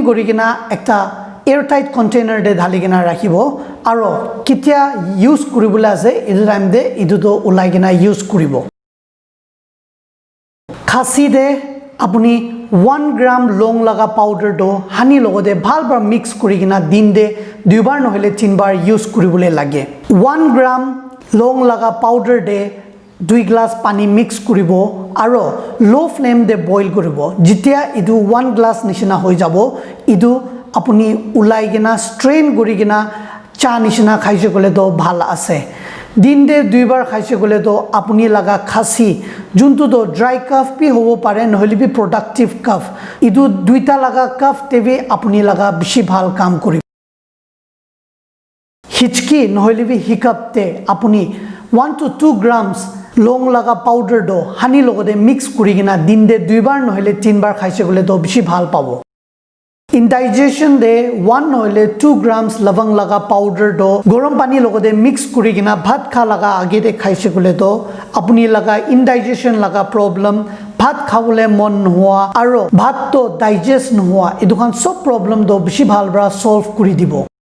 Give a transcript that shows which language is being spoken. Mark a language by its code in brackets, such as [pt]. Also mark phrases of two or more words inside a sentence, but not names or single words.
[nag] gorikina ekta [en] airtight container [nag] de dhaligina rakhibo aro kitia use koribole ase idu time de idu to ulai gina use koribo. Khasi de apuni 1 gram long laga powder do honey logode bhal bar mix korigina din de duibar nohile tinbar use koribole lage. 1 gram long laga powder de 2 glass pani mix koribo aro [en] low flame [nag] de boil koribo. Jitia idu 1 glass nishina hoi jabo idu apuni ulai gina strain gori gina cha nishina khaise gole to bhal ase. Din de duibar khaise gole to apuni laga khasi juntu to [en] dry cough [nag] pi hobo pare nohole bi [en] productive cough. [nag] Idu duita laga cough tebe apuni laga bishi bhal kaam koribo. Hichki nohole bi hiccup te apuni 1 to 2 grams long laga powder do honey logode mix kurigina din de duibar nohile tinbar khaise gole to bishi bhal pabo. Indigestion de 1 nohile 2 grams lavang laga powder do gorom pani logode mix kurigina bhat kha laga age de khaise gole to apuni laga indigestion laga problem bhat khawole mon nohua aro bhat to digest nohua edukhan sob problem do bishi bhal bra solve kuri dibo.